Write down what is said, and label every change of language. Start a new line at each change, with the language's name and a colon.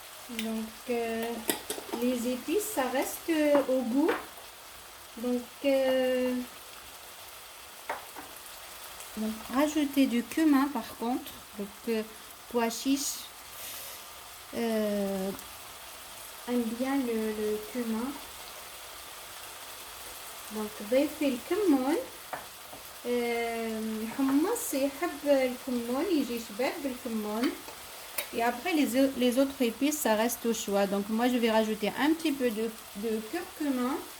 French: Donc les épices ça reste au goût. donc rajoutez du cumin par contre. donc pois chiche aime bien le cumin.
Arabic: donc ضيفي الكمون. الحمص يحب الكمون، يجي شباب بالكمون.
French: Et après les autres épices ça reste au choix. donc moi je vais rajouter un petit peu de curcuma.